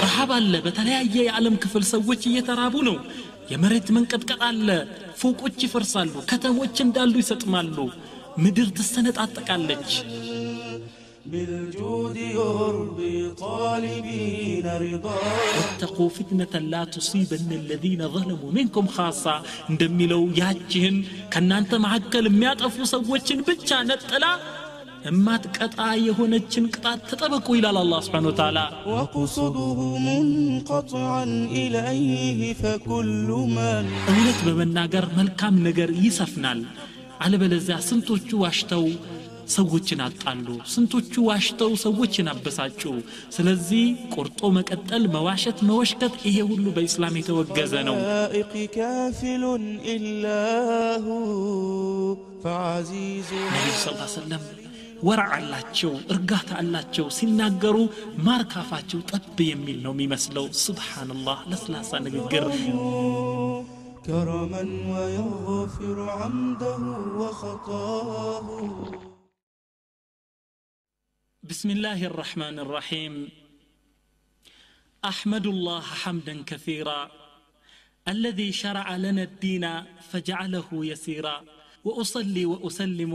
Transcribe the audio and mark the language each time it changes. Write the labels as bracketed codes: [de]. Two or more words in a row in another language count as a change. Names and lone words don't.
[am] ረሃብ አለ በተለያየ የዓለም ክፍል ሰዎች እየተራቡ ነው የመሬት መንቀጥቀጥ አለ ፎቆች ይፈርሳሉ ከተሞች እንዳሉ ይሰጥማሉ ምድር ትሰነጣጠቃለች [ar] بالجود يربي طالبين رضا واتقوا فتنة لا تصيبن الذين ظلموا منكم خاصة [am] እንደሚለው ያቺን ከናንተ መሐከል የሚያጠፉ ሰዎችን ብቻ ነጥላ እማትቀጣ የሆነችን ቅጣት ተጠበቁ ይላል አላህ [ar] سبحانه وتعالى وقصده منقطعا إليه فكل من [am] እውነት በመናገር መልካም ነገር ይሰፍናል አለበለዚያ ስንቶቹ ዋሽተው ሰዎችን አጣሉ ስንቶቹ ዋሽተው ሰዎችን አበሳጩ ስለዚህ ቆርጦ መቀጠል መዋሸት መወሽከት ይሄ ሁሉ በእስላም የተወገዘ ነው [ar] كافل إلا هو فعزيز [am] ነብዩ [ar] صلى الله عليه وسلم [am] ወራዕ አላቸው እርጋታ አላቸው ሲናገሩ ማርካፋቸው ጠብ የሚል ነው የሚመስለው ሱብሃንአላህ ለስላሳ ንግግር [ar] كرما ويغفر عمده وخطاه بسم الله الرحمن الرحيم أحمد الله حمدا كثيرا الذي شرع لنا الدين فجعله يسيرا وأصلي وأسلم